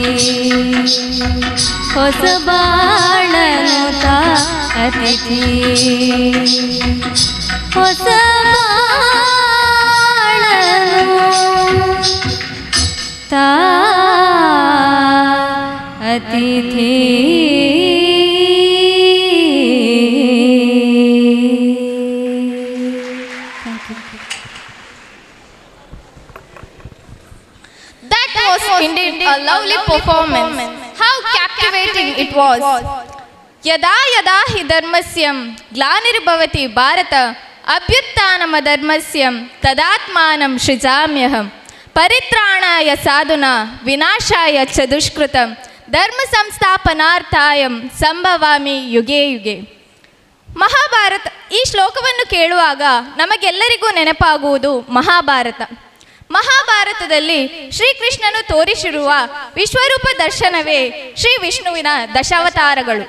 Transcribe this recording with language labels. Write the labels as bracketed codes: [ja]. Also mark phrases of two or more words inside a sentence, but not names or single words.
[kn] ಹೊಸ ಬಾಳನುತ ಅತಿಥಿ ಹೊಸ ಬಾಳನು ತಾ ಅತಿಥಿ [en] That was indeed a lovely performance. How captivating it was. [sa] यदा यदा हि धर्मस्यं ग्लानिर्भवति भारत अभ्युत्थानम् धर्मस्यं तदात्मानं सृजाम्यहम्. ಪರಿತ್ರಾಣಾಯ ಸಾಧುನ ವಿನಾಶಾಯ ಚ ದುಷ್ಕೃತಂ ಧರ್ಮ ಸಂಸ್ಥಾಪನಾರ್ಥಾಯಂ ಸಂಭವಾಮಿ ಯುಗೆ ಯುಗೆ. [kn] ಮಹಾಭಾರತ. ಈ ಶ್ಲೋಕವನ್ನು ಕೇಳುವಾಗ ನಮಗೆಲ್ಲರಿಗೂ ನೆನಪಾಗುವುದು ಮಹಾಭಾರತ. ಮಹಾಭಾರತದಲ್ಲಿ ಶ್ರೀಕೃಷ್ಣನು ತೋರಿಸಿರುವ ವಿಶ್ವರೂಪ ದರ್ಶನವೇ ಶ್ರೀ ವಿಷ್ಣುವಿನ ದಶಾವತಾರಗಳು.